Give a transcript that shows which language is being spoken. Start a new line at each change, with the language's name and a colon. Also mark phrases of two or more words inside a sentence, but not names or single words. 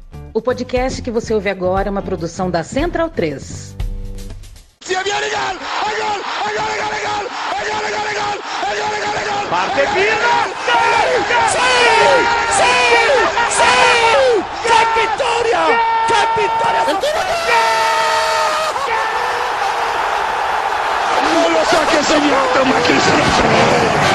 Portuguese: O podcast que você ouve agora é uma produção da Central 3.
Italian: Parte Pirlo! ¡Sí! ¡Qué vittoria! ¡Qué vittoria! Non lo so che ha segnato, ma chi se lo sa?